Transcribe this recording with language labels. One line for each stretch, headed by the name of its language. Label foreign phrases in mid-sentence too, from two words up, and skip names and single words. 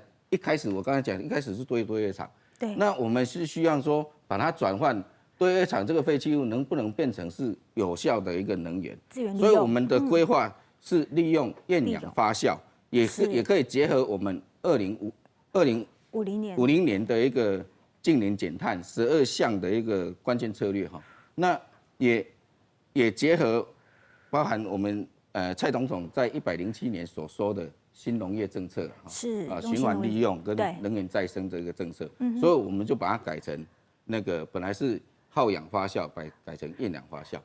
Chinese: 一開始我剛才講，一開始是堆肥廠，對，那我們是需要說把它轉換堆肥廠這個廢棄物能不能變成是有效的一個能源？所以我們的規劃是利用厭氧發酵，也可以結合我們2050年的一個淨零減碳12項的一個關鍵策略哈，那也結合包含我們蔡總統在107年所說的。新農業政策是循環利用跟能源再生這個政策，所以我們就把它改成那個本來是耗氧发酵改成厌氧发酵，